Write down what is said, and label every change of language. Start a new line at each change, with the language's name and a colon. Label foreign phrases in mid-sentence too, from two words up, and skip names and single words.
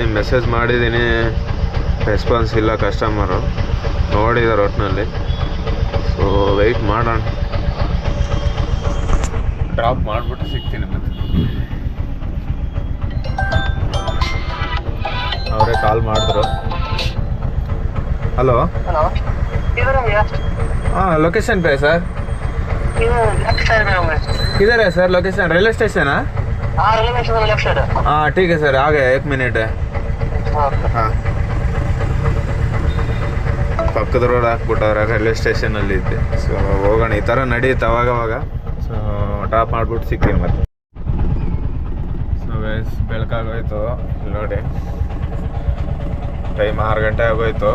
Kannada: ಮೆಸೇಜ್ ಮಾಡಿದ್ದೀನಿ, ರೆಸ್ಪಾನ್ಸ್ ಇಲ್ಲ ಕಸ್ಟಮರು. ನೋಡಿದ್ದಾರೆ ಒಟ್ಟಿನಲ್ಲಿ.
English: so wait
Kannada: ಮಾಡೋಣ. ಡ್ರಾಪ್ ಮಾಡಿಬಿಟ್ಟು ಸಿಗ್ತೀನಿ ಮತ್ತೆ. ಅವರೇ ಕಾಲ್ ಮಾಡಿದ್ರು.
Hindi: हेलो हेलो, किधर है भैया? हाँ लोकेशन पे है सर.
English: left side
Hindi: में हूँ. किधर है सर लोकेशन?
English: railway station
Hindi: है? हाँ,
English: railway station left side
Hindi: है. हाँ ठीक है सर, आ गया. 1 मिनट है.
Kannada: ಹಾಂ, ಪಕ್ಕದ ರೋಡ್ ಹಾಕ್ಬಿಟ್ಟವ್ರೆ, ರೈಲ್ವೆ ಸ್ಟೇಷನಲ್ಲಿ ಇದ್ದೆ. ಸೊ ಹೋಗೋಣ. ಈ ಥರ ನಡೆಯುತ್ತೆ ಅವಾಗವಾಗ. ಸೊ ಟಾಪ್ ಮಾಡಿಬಿಟ್ಟು ಸಿಗ್ತೀನಿ ಮತ್ತೆ.
English: so guys
Kannada: ಬೆಳಕಾಗೋಯ್ತು. ಇಲ್ಲಿ ನೋಡಿ, ಟೈಮ್ 6 ಗಂಟೆ ಆಗೋಯ್ತು.